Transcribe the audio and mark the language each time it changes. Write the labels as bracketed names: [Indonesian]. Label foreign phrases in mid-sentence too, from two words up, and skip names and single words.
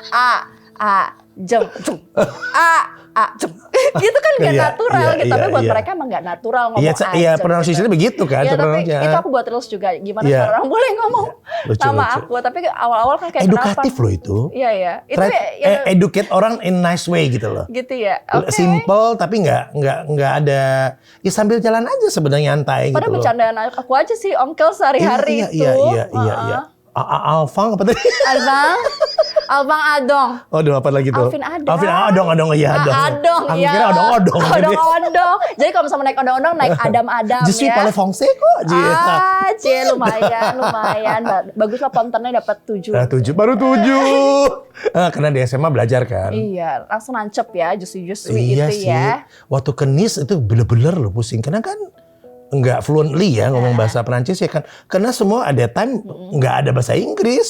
[Indonesian] Ajeng, Ajeng. Gitu kan nggak natural gitu. Tapi buat mereka emang nggak natural ngomong Ajeng. Iya, pronunciation-nya begitu kan? Iya, tapi itu aku buat terus juga. Gimana cara orang boleh ngomong nama aku? Tapi awal-awal kan kayak edukatif loh itu. Iya. Itu educate orang [English] in nice way [Indonesian] gitu loh. Gitu ya. Simple tapi nggak ada. Ya sambil jalan aja sebenarnya nyantai gitu. Padahal bercandaan aku aja sih, Onkel sehari-hari itu. Iya. Alfang apa tadi? Alfang Adong. Oh, apa lagi tuh? Alvin Adong, iya Adong. Adong, iya. Kira odong-odong. Odong-odong. Jadi kalau misalnya naik odong-odong, naik Adam-Adam [French] Je suis [Indonesian] ya. [French] parle français kok. [Indonesian] Lumayan. Bagus lah, pontennya dapat 7. Baru 7. Karena di SMA belajar kan. Iya, langsung nancep ya, justru Iya itu sih. ya. Waktu ke Nice itu bener-bener loh pusing. Karena kan nggak fluently ya ngomong bahasa Perancis ya kan, karena semua ada time nggak ada bahasa Inggris.